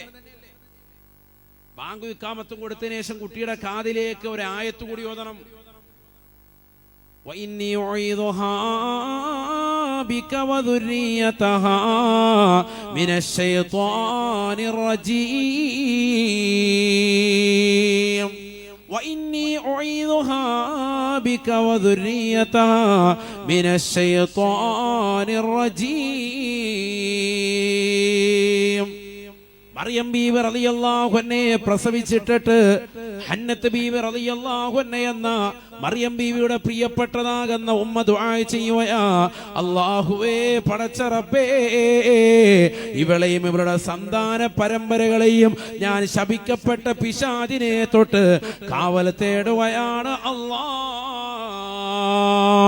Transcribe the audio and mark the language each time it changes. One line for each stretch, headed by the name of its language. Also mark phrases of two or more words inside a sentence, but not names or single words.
Malayalam: ബാങ്ക് ഇഖാമത്തും കൊടുത്തതിനു ശേഷം കുട്ടിയുടെ കാതിലേക്ക് ഒരു ആയത്ത് കൂടി ഓതണം.
Arabic: وإني أعيذها بك وذريتها من الشيطان الرجيم. وإني أعيذها بك وذريتها من الشيطان الرجيم.
Malayalam: മറിയം ബീവി
Arabic: رضي الله عنها
Malayalam: പ്രസവിച്ചിട്ട് ഹന്നത്ത് ബീവി
Arabic: رضي الله عنها
Malayalam: എന്ന മറിയം ബീവിയുടെ പ്രിയപ്പെട്ടതാകുന്ന ഉമ്മ ദുആ ചെയ്യുകയാ, അല്ലാഹുവേ പടച്ച റബ്ബേ, ഇവളെയും ഇവളുടെ സന്താന പരമ്പരകളെയും ഞാൻ ശപിക്കപ്പെട്ട പിശാചിനെ തൊട്ട് കാവൽ തേടുകയാണ് അല്ലാഹ്.